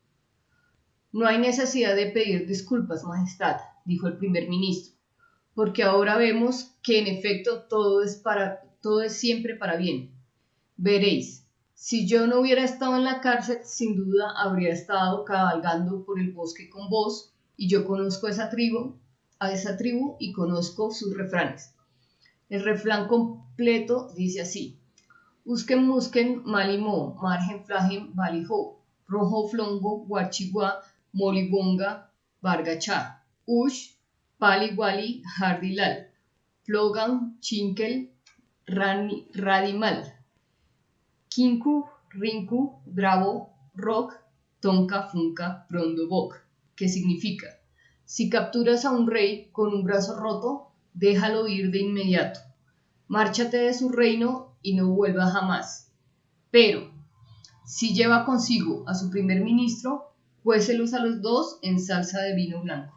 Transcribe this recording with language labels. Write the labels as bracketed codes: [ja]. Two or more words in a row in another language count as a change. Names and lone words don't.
[es] No hay necesidad de pedir disculpas, Majestad, dijo el primer ministro, porque ahora vemos que en efecto todo es siempre para bien. Veréis, si yo no hubiera estado en la cárcel, sin duda habría estado cabalgando por el bosque con vos, y yo conozco a esa tribu y conozco sus refranes. El refrán completo dice así: Usken musken malimo, margen flagen balijo, rojo flongo guarchigua, molibonga bargacha, ush, pali wali hardilal, flogan chinkel radimal. Kinku, Rinku, Bravo, Rock, Tonka, Funka, Prondo, Bok, que significa: si capturas a un rey con un brazo roto, déjalo ir de inmediato, márchate de su reino y no vuelva jamás. Pero, si lleva consigo a su primer ministro, cuécelos a los dos en salsa de vino blanco.